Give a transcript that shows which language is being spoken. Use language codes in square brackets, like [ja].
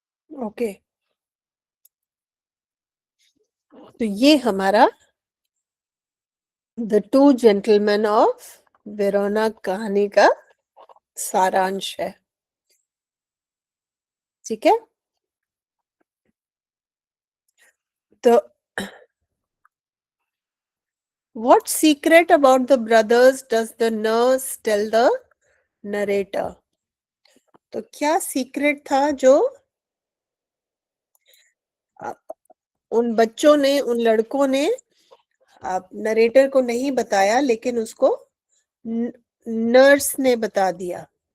[hi] Okay, तो ये हमारा the two gentleman of Verona कहानी का सारांश है। ठीक है, तो [en] what secret about the brothers does the nurse tell the narrator? [hi] तो क्या सीक्रेट था जो अ, उन बच्चों ने, उन लड़कों ने नरेटर को नहीं बताया, लेकिन उसको नर्स ने बता दिया।